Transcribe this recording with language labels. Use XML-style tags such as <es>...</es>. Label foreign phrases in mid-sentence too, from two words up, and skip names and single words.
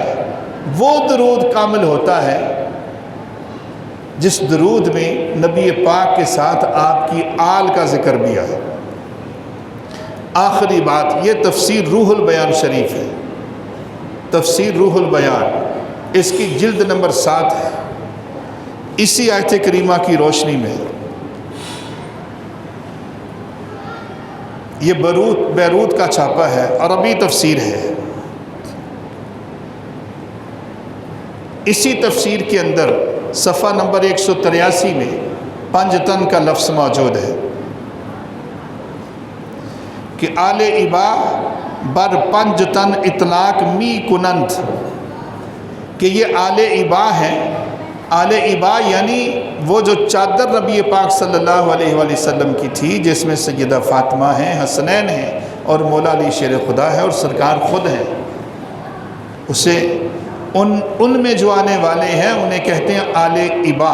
<ur>وہ درود کامل ہوتا ہے جس درود میں نبی پاک کے ساتھ آپ کی آل کا ذکر بھی ہے. آخری بات، یہ تفسیر روح البیان شریف ہے. تفسیر روح البیان، اس کی جلد نمبر 7 ہے. اسی آیت کریمہ کی روشنی میں یہ بیروت کا چھاپا ہے، عربی تفسیر ہے۔ اسی تفسیر کے اندر صفحہ نمبر 183 میں پنجتن کا لفظ موجود ہے کہ</ur> <fa>آل ابا بر پنجتن اطلاق می کنند،</fa> <ur>کہ یہ آل ابا ہیں۔ آل ابا یعنی وہ جو چادر نبی پاک</ur> <ar>صلی اللہ علیہ وآلہ وسلم</ar> <ur>کی تھی، جس میں سیدہ فاطمہ ہیں، حسنین ہیں، اور مولا علی شیر خدا ہے، اور سرکار خود ہیں، اسے ان میں جو آنے والے ہیں انہیں کہتے ہیں آل ابا۔</ur>